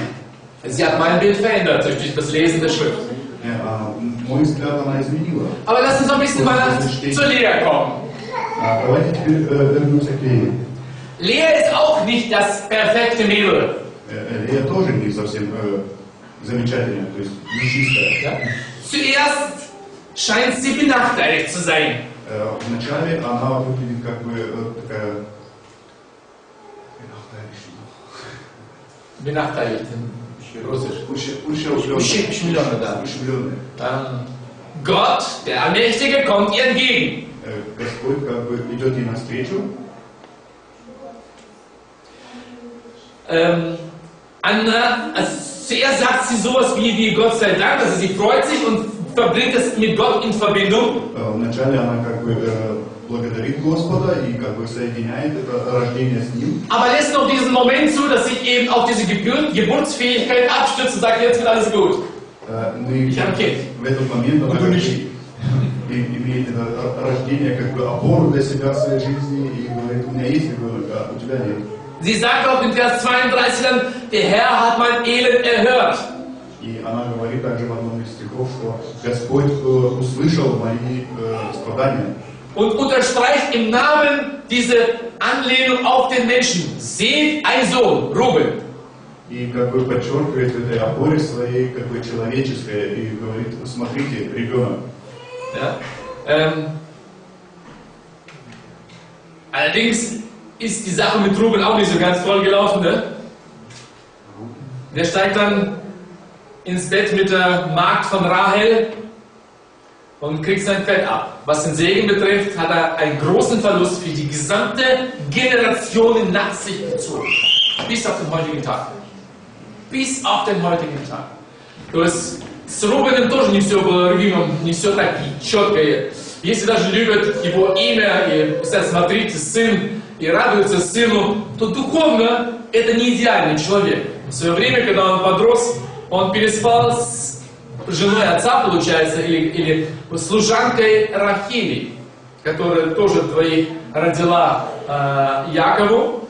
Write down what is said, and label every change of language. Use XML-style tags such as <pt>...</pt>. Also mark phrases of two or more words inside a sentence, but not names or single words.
<de>Sie hat mein Bild verändert durch das Lesen der Schrift.</de> <ru>Мой взгляд она изменила.</ru> <de>Aber lass uns noch ein bisschen mal zur Lea kommen.</de> <ru>Давайте теперь вернемся к Лее.</ru> <de>Lea ist auch nicht das perfekte Mädel.</de> <ru>Лея тоже не совсем замечательная, то есть не чистая.</ru> <de>Ja? Zuerst scheint sie benachteiligt zu sein.</de> <ru>Вначале она выглядит как бы такая...</ru> <de>Benachteiligt in Russisch.</de> <ru>Ущемленная, да.</ru> <de>Gott, der Allmächtige, kommt ihr entgegen.</de> <ru>Господь как бы идет ей навстречу.</ru> <de>Zuerst sagt sie sowas wie Gott sei Dank, also sie freut sich und verbringt es mit Gott in Verbindung.</de> <ru>Вначале она как бы благодарит Господа и как бы соединяет это рождение с Ним.</ru> <de>Aber lässt noch diesen Moment zu, dass sich eben auf diese Geburtsfähigkeit abstützt und sagt, jetzt wird alles gut. Ich habe ein Kind.</de> <ru>В этот момент она имеет это рождение как бы опору для себя в своей жизни и говорит, у меня есть ребенок, а у тебя нет.</ru> <de>Sie sagt auch in Vers 32 dann, der Herr hat mein Elend erhört.</de> <ru>И она говорит также в одном из стихов, что Господь услышал мои страдания.</ru> <de>Und unterstreicht im Namen diese Anlehnung auf den Menschen. Seht ein Sohn, Ruben.</de> <ru>И как бы подчеркивает в этой опоре своей как бы человеческой и говорит, смотрите, ребенок.</ru> <de>Ja? Allerdings ist die Sache mit Ruben auch nicht so ganz toll gelaufen. Ne? Der steigt dann ins Bett mit der Magd von Rahel und kriegt sein Fett ab. Was den Segen betrifft, hat er einen großen Verlust für die gesamte Generation nach sich gezogen. Bis auf den heutigen Tag. Bis auf den heutigen Tag.</de> <ru>То есть с Рубеном тоже не все было любимым, не все так четко. Если даже любят его имя и смотрите, сын, и радуется сыну, то духовно это не идеальный человек. В свое время, когда он подрос, он переспал с женой отца, получается, или служанкой Рахили, которая тоже двоих родила Якову.</ru>